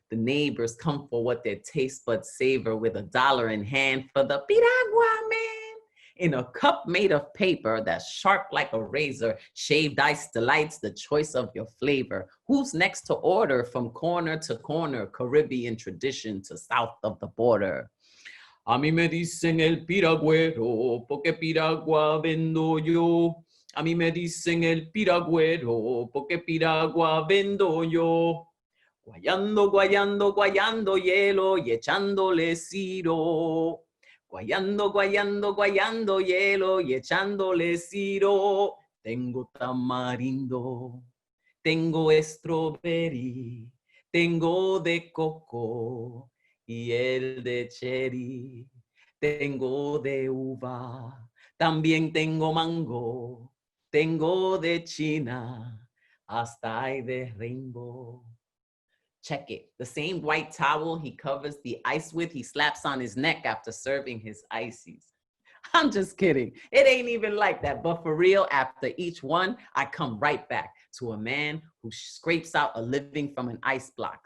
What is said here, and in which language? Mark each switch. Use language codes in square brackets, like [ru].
[en] The neighbors come for what their taste buds savor, with $1 in hand for the piragua man. In a cup made of paper that's sharp like a razor, shaved ice delights the choice of your flavor. Who's next to order from corner to corner, Caribbean tradition to south of the border? [es] A mí me dicen el piragüero, porque piragua vendo yo. A mí me dicen el piragüero, porque piragua vendo yo. Guayando, guayando, guayando hielo y echándole ciro. Guayando, guayando, guayando hielo y echándole ciro. Tengo tamarindo, tengo strawberry, tengo de coco y el de cherry. Tengo de uva, también tengo mango, tengo de China, hasta hay de rainbow. [en] Check it. The same white towel he covers the ice with, he slaps on his neck after serving his ices. I'm just kidding. It ain't even like that. But for real, after each one, I come right back to a man who scrapes out a living from an ice block.